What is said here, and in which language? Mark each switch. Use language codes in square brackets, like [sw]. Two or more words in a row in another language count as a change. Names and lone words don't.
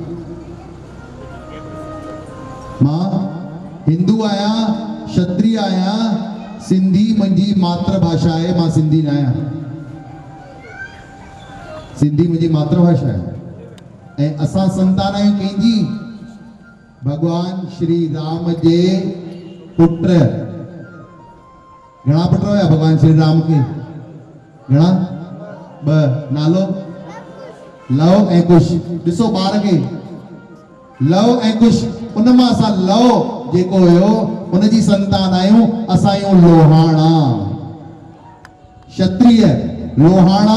[sd] मां हिंदू आहियां, क्षत्रिय आहियां, सिंधी मुंहिंजी मातृभाषा आहे। मां सिंधी न आहियां। सिंधी मुंहिंजी मातृभाषा आहे ऐं असां संतान आहियूं कंहिंजी? भगवान श्री राम जे पुट। घणा पुट हुया भगवान श्री राम के? घणा? 2। नालो? लव ऐं कुश। ॾिसो ॿार खे, लव ऐं कुश, उन मां असां लव जेको हुयो उनजी संतान आहियूं। असां आहियूं लोहाणा, क्षत्रिय लोहाणा।